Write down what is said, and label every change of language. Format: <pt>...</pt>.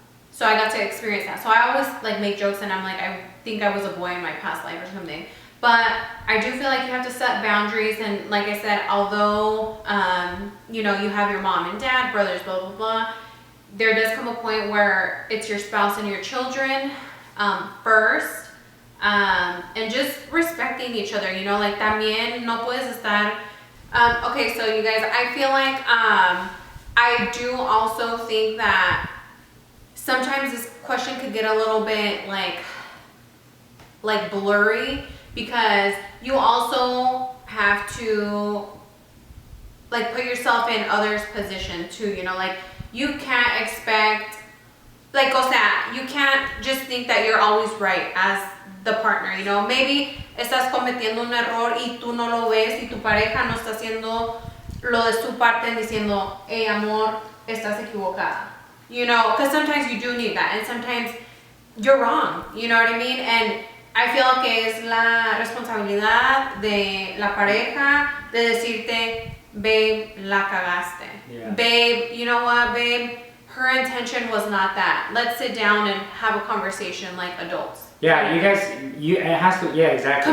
<en>So I got to experience that. So I always like make jokes and I'm like, I think I was a boy in my past life or something. But I do feel like you have to set boundaries, and like I said, although you know, you have your mom and dad, brothers, blah blah blah, there does come a point where it's your spouse and your children first. And just respecting each other, you know, like</en> <es>también no puedes estar.</es> <en>Okay, so you guys, I feel like I do also think that sometimes this question could get a little bit like blurry, because you also have to like put yourself in others' position too, you know, like you can't expect, like,</en> <es>o sea,</es> <en>you can't just think that you're always right as the partner, you know. Maybe</en> <es>estás cometiendo un error y tú no lo ves, y tu pareja no está haciendo lo de su parte diciendo, hey amor, estás equivocada,</es> <en>you know, because sometimes you do need that, and sometimes you're wrong, you know what I mean? And I feel</en> <es>que es la responsabilidad de la pareja de decirte, babe, la cagaste.</es> <en>Yeah. Babe, you know what, babe? Her intention was not that. Let's sit down and have a conversation like adults. Yeah, you guys, it has to, yeah, exactly.</en>